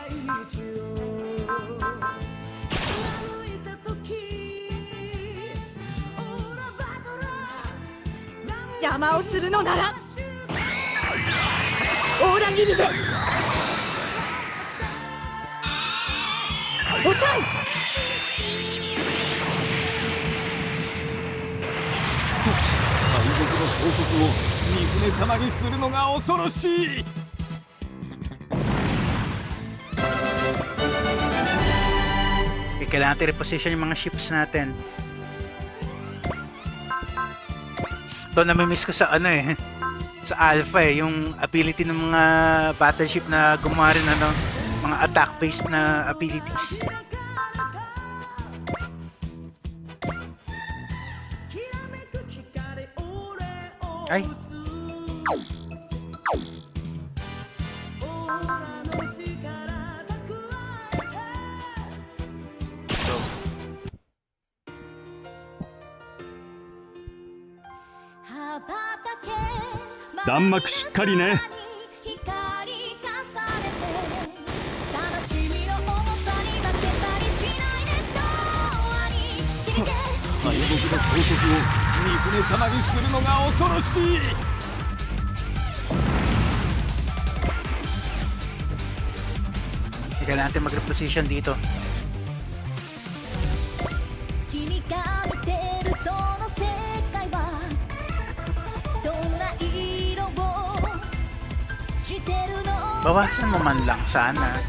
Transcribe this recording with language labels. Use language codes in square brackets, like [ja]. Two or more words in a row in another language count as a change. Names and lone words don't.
[ja] Jama をするのなら裏切りで抑え。敗北の報告を三船様にするのが恐ろしい。 [tl] Kailangan natin reposition yung mga ships natin. Ito namimiss ko sa ano eh. Sa alpha eh, yung ability ng mga battleship na gumawa rin ano, mga attack-based na abilities. Ay. So. [ja] 弾幕しっかりね。敗北の報告を三船様にするのが恐ろしい。 [tl] Kailangan natin mag-reposition dito. Bawasan mo man lang sana.